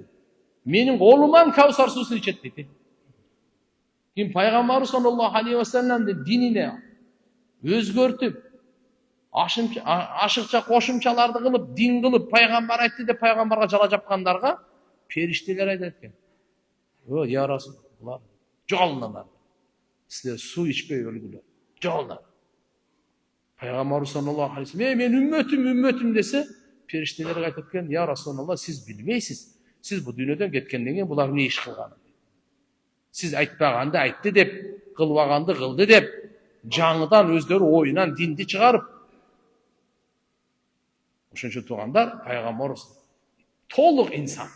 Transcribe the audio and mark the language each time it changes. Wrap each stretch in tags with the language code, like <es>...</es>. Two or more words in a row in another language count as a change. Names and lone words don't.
<ky>Менин колуман Кавсар суусун ичет дейт. Ким пайгамбарыбыз</ky> <ar>صلى الله عليه و</ar> <ky>салламдын динине өзгөртүп, ашыкча кошумчаларды кылып, дин кылып, пайгамбар айтты деп пайгамбарга жала жапкандарга периштелер айтат экен. О,</ky> <ar>يا رسول الله,</ar> <ky>жоголуңар. Силер суу ичпей өлгүлөр. Жоголуңар. Пайгамбарыбыз</ky> <ar>صلى الله عليه وسلم,</ar> <ky>мен үммөтүм десе, периштелер айтат экен,</ky> <ar>يا رسول الله,</ar> <ky>сиз билбейсиз. Сиз бу дүйнөдөн кеткенден кийин булар эмне иш кылган? Сиз айтпаганды айтты деп, кылбаганды кылды деп, жаңыдан өздөрү оюнан динди чыгарып. Ошон үчүн туугандар, пайгамбарыбыз толук инсан.</ky>